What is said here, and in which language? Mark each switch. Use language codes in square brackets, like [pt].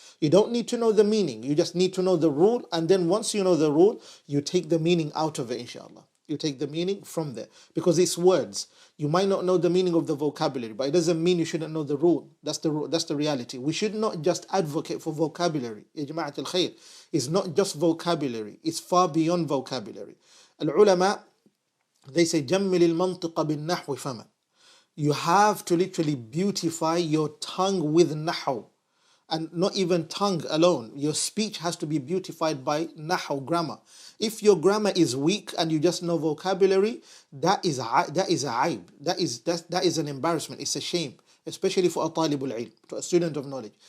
[en] You don't need to know the meaning. You just need to know the rule. And then once you know the rule, you take the meaning out of it, inshallah. You take the meaning from there. Because it's words. You might not know the meaning of the vocabulary, but it doesn't mean you shouldn't know the rule. That's the reality. We should not just advocate for vocabulary. [ar] Ya Jama'at al-Khair. [en] It's not just vocabulary. It's far beyond vocabulary. [ar] Al-ulama, [en] they say, [ar] جَمِّلِ الْمَنْطِقَ بِالنَّحْوِ فَمًا. [en] You have to literally beautify your tongue with nahu. And not even tongue alone. Your speech has to be beautified by nahu, grammar. If your grammar is weak and you just know vocabulary, that is a aib. That is an embarrassment. It's a shame, especially for a talibul ilm, to a student of knowledge.